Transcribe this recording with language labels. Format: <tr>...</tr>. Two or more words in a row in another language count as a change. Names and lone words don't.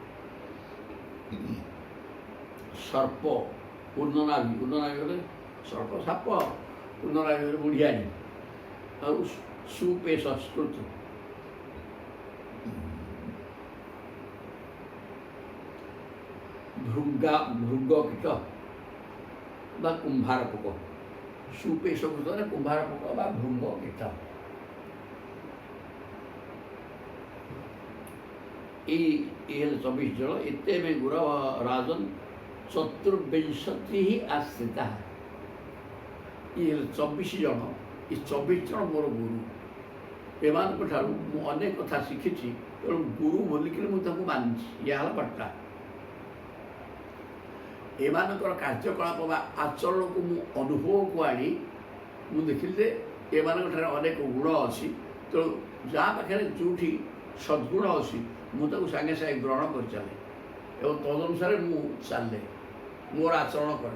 <or>ସର୍ପ, ପୂର୍ଣ୍ଣନାଭି, ପୂର୍ଣ୍ଣନାଭି ଗଲେ ସର୍ପ ସାପ, ପୂର୍ଣ୍ଣନାଭି ଗଲେ ବୁଢ଼ିଆଣୀ, ଆଉ ସୁପେ ସଂସ୍କୃତ ଭୃଗ କୀଟ ବା କୁମ୍ଭାର ପୋକ। ସୁପେ ସଂସ୍କୃତ ମାନେ କୁମ୍ଭାର ପୋକ ବା ଭୃଗ କୀଟ। ଏଇ ହଲ 24 ଜନ।</or> <sa>এতে মে গুর রাজন চতুর্বিংশতি আশ্রিতা।</sa> <or>ଏଇ ହଲ 24 ଜନ। ଏଇ 24 ଜନ ମୋର ଗୁରୁ। এମାନଙ୍କ ଠାରୁ ମୁଁ ଅନେକ କଥା ଶିଖିଛି। ତେଣୁ ଗୁରୁ ବୋଲିକିରି ମୁଁ ତାଙ୍କୁ ମାନିଛି। ଏହା ହେଲା ବାର୍ତ୍ତା। ଏମାନଙ୍କର କାର୍ଯ୍ୟକଳାପ ବା ଆଚରଣକୁ ମୁଁ ଅନୁଭବକୁ ଆଣି ମୁଁ ଦେଖିଲି ଯେ ଏମାନଙ୍କ ଠାରେ ଅନେକ ଗୁଣ ଅଛି। ତେଣୁ ଯାହା ପାଖରେ ଯେଉଁଠି ସଦ୍ଗୁଣ ଅଛି ମୁଁ ତାକୁ ସାଙ୍ଗେ ସାଙ୍ଗେ ଗ୍ରହଣ କରି ଚାଲେ ଏବଂ ତଦନୁସାରେ ମୁଁ ଚାଲେ, ମୋର ଆଚରଣ କରେ।</or>